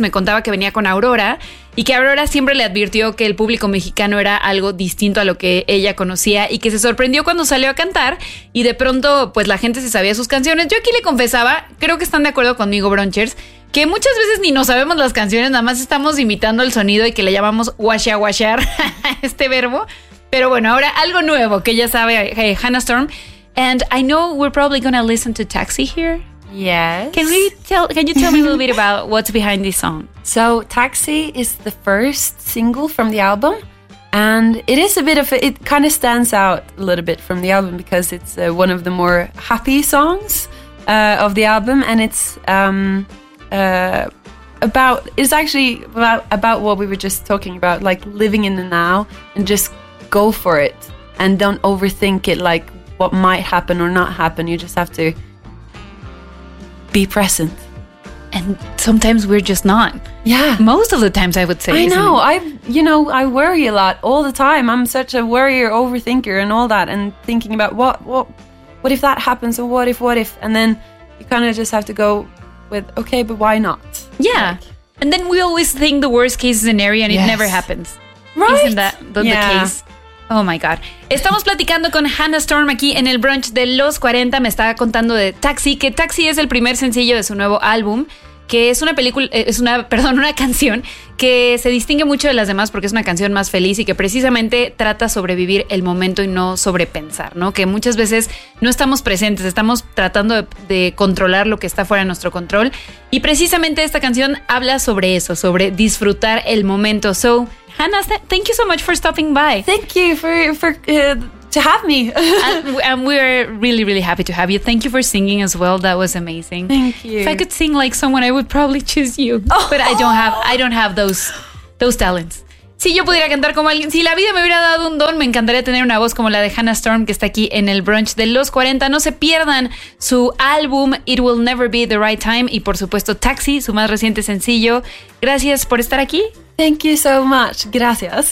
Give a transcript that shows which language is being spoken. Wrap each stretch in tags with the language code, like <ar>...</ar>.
<es>Me contaba que venía con Aurora y que Aurora siempre le advirtió que el público mexicano era algo distinto a lo que ella conocía y que se sorprendió cuando salió a cantar y de pronto, pues la gente se sabía sus canciones. Yo aquí le confesaba, creo que están de acuerdo conmigo, Bronchers, que muchas veces ni nos sabemos las canciones, nada más estamos imitando el sonido y que le llamamos washa washar este verbo. Pero bueno, ahora algo nuevo que ya sabe, hey, Hannah Storm.</es> <en>And I know we're probably going to listen to Taxi here. Yes. Can you tell me a little bit about what's behind this song? So Taxi is the first single from the album. And it is a bit of, it kind of stands out a little bit from the album because it's one of the more happy songs of the album. And it's about what we were just talking about, like living in the now and just go for it and don't overthink it, like what might happen or not happen. You just have to be present, and sometimes we're just not. Yeah, most of the times, I would say. I know. I worry a lot all the time. I'm such a worrier, overthinker, and all that, and thinking about what if that happens, or what if, and then you kind of just have to go with, okay, but why not? Yeah. Like, and then we always think the worst case scenario and it never happens. Right. Isn't that the case? Oh my God.</en> <es>Estamos platicando con Hannah Storm aquí en el brunch de Los 40. Me estaba contando de Taxi, que Taxi es el primer sencillo de su nuevo álbum, que es una canción que se distingue mucho de las demás porque es una canción más feliz y que precisamente trata sobre vivir el momento y no sobre pensar, ¿no? Que muchas veces no estamos presentes, estamos tratando de controlar lo que está fuera de nuestro control. Y precisamente esta canción habla sobre eso, sobre disfrutar el momento.</es> <en>So, Hannah, thank you so much for stopping by. Thank you to have me. And we are really, really happy to have you. Thank you for singing as well. That was amazing. Thank you. If I could sing like someone, I would probably choose you. Oh. But I don't have those talents.</en> <es>si yo pudiera cantar como alguien, si la vida me hubiera dado un don, me encantaría tener una voz como la de Hannah Storm, que está aquí en el brunch de los 40. No se pierdan su álbum It Will Never Be The Right Time y por supuesto Taxi, su más reciente sencillo. Gracias por estar aquí.</es> <en>Thank you so much. Gracias.</en>